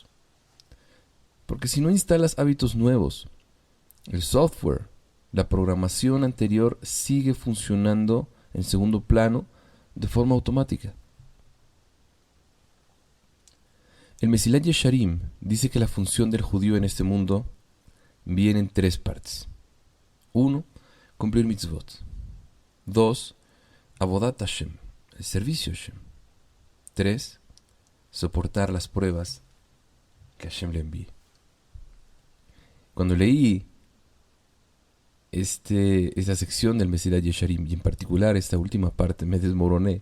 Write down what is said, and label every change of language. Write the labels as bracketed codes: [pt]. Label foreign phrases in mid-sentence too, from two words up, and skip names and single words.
[es] Porque si no instalas hábitos nuevos, el software, la programación anterior sigue funcionando en segundo plano de forma automática. El Mesilat Yesharim dice que la función del judío en este mundo viene en 3 partes. 1. Cumplir mitzvot. 2. [he] עבודת השם, [es] el servicio a Hashem. 3. Soportar las pruebas que Hashem le envíe. Cuando leí esta sección del Mesilat Yesharim, y en particular esta última parte, me desmoroné.